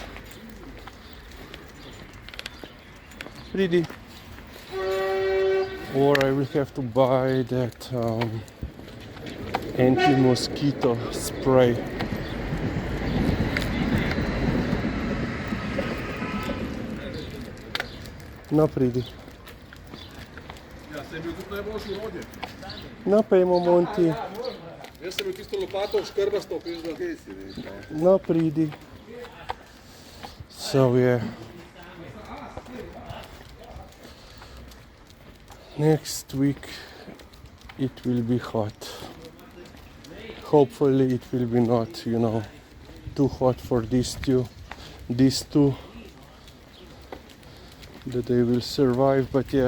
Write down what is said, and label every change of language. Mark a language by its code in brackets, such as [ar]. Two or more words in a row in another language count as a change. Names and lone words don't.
[en] Pretty. Or I will have to buy that anti-mosquito spray. [sl] No, pridi. Sem bil tudi najboljši urodje. No, pejmo Monty. Jaz sem bil tisto lopato škrbasto, pizda. No, pridi. [en] So yeah. Next week it will be hot. Hopefully it will be not, too hot for these two, that they will survive.